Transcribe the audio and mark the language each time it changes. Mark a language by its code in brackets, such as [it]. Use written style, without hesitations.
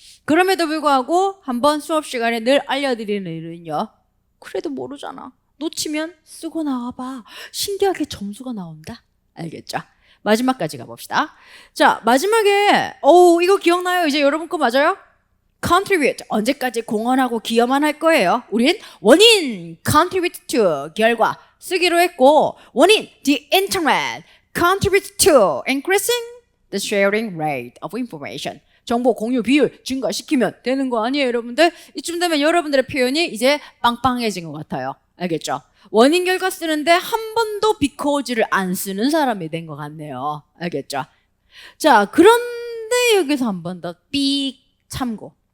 [ko] 그럼에도 불구하고 한번 수업 시간에 늘 알려드리는 일은요. 그래도 모르잖아. 놓치면 쓰고 나와봐. 신기하게 점수가 나온다. 알겠죠? 마지막까지 가봅시다. 자, 마지막에 이거 기억나요? 이제 여러분 거 맞아요? contribute, 언제까지 공헌하고 기여만 할 거예요? 우린 원인, [en] contribute to, [ko] 결과 쓰기로 했고, 원인, [en] the internet, contribute to increasing the sharing rate of information. [ko] 정보 공유 비율 증가시키면 되는 거 아니에요, 여러분들? 이쯤 되면 여러분들의 표현이 이제 빵빵해진 것 같아요. 알겠죠? 원인 결과 쓰는데 한 번도 because를 안 쓰는 사람이 된 것 같네요. 알겠죠? 자, 그런데 여기서 한 번 더 삑 참고.